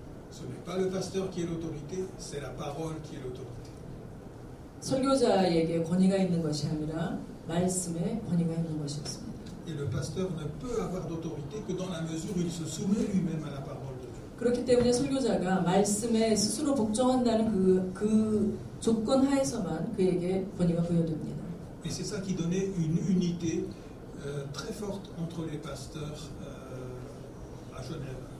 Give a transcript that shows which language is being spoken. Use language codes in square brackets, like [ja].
[fr] Ce n'est pas le pasteur qui est l'autorité, c'est la parole qui est l'autorité. [ko] 설교자에게 권위가 있는 것이 아니라 말씀에 권위가 있는 것이었습니다. [fr] Et le pasteur ne peut avoir d'autorité que dans la mesure où il se soumet lui-même à la parole de Dieu. [ko] 그렇기 때문에 설교자가 말씀에 스스로 복종한다는 그 조건 하에서만 그에게 권위가 부여됩니다. [fr] Et c'est ça qui donnait une unité très forte entre les pasteurs à Genève.